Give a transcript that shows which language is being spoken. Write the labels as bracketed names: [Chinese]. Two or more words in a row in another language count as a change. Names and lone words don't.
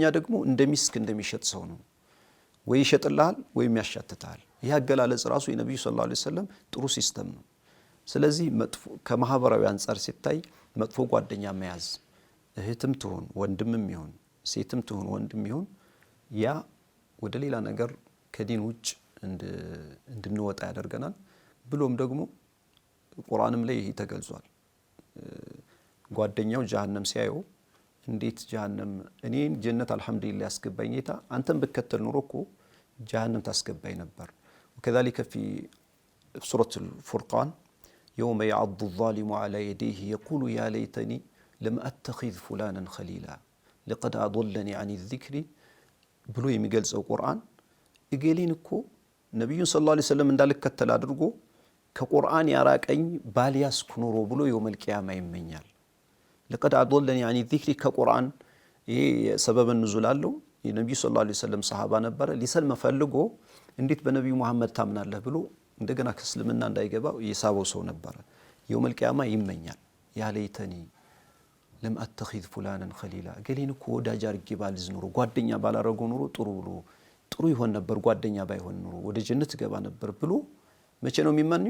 [Amharic] ደግሞ እንደሚስክ እንደሚሸጥ ሰው ነው። ወይ ይሸጥልሃል ወይም ያሻትታል። ይህ አገላለጽ ራሱ የነብዩ [Arabic] صلى الله عليه وسلم [Amharic] ጥሩ ሲስተም ነው። ስለዚህ መጥፎ ከማህበራዊ አንጻር ሲታይ መጥፎ ጓደኛ መያዝ እህትም ትሁን ወንድምም ይሁን ሴትም ትሁን ወንድም ይሁን ያ ወደ ሌላ ነገር ከዲን ውጭ እንድንወጣ ያደርገናል። ብሎም ደግሞ ቁርአንም ላይ ይሄ ተገልጿል። ጓደኛው ጀሃነም ሲያየው እንዴት ጀሃነም እኔን ጀነት አልሐምዱሊላህ ያስገባኝ ጌታ አንተን ብከተል ኑሮ እኮ ጀሃነም ታስገባኝ ነበር። [Arabic] وكذلك في سورة الفرقان يوم يعض الظالم على يديه يقول يا ليتني لم أتخذ فلانا خليلا لقد أضلني عن الذكر [Amharic] ብሎ የሚገልጸው ቁርአን እገሌን እኮ ነብዩ [Arabic] صلى الله عليه وسلم [Amharic] እንዳልከተል አድርጎ ከቁርአን ያራቀኝ ባልያስኩ ኖሮ ብሎ [Arabic] يوم القيامة [Amharic] ይመኛል። [Arabic] لقد أضلني عن الذكر [Amharic] ከቁርአን ይሄ [Arabic] سبب نزول [Amharic] አለው። የነብዩ [Arabic] صلى الله عليه وسلم [Amharic] ሰሃባ ነበረ። ሊሰልም ፈልጎ እንዴት በነብዩ መሐመድ ታምናለህ ብሎ እንደገና ከእስልምና እንዳይገባ የሳበው ሰው ነበረ። [Arabic] يوم القيامة [Amharic] ይመኛል [Arabic] يا ليتني لم أتخذ فلانا خليلا [Amharic] ገሌን እኮ ወዳጅ አድርጌ ባልይዝ ኑሮ ጓደኛ ባላረገው ኑሮ ጥሩ ይሆን ነበር፣ ጓደኛ ባይሆን ኑሮ ወደ ጀነት ገባ ነበር ብሎ መቼ ነው የሚመኘው?